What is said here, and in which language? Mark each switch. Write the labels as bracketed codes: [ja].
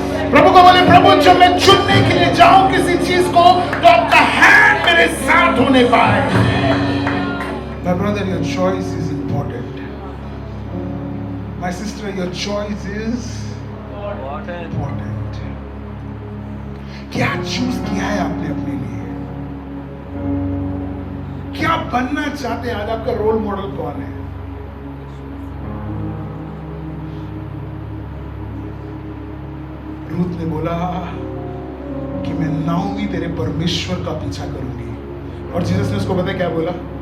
[hi] प्रभु को बोले प्रभु जब मैं चुनने के लिए जाऊं किसी चीज को तो आपका हैंड मेरे साथ होने पाए। [en] My brother, your choice is important. My sister, your choice is important. [hi] क्या चूज किया है आपने अपने लिए? क्या बनना चाहते हैं? आज आपका रोल मॉडल कौन है? रूथ ने बोला कि मैं नाओमी तेरे परमेश्वर का पीछा करूंगी और जीसस ने उसको पता क्या बोला?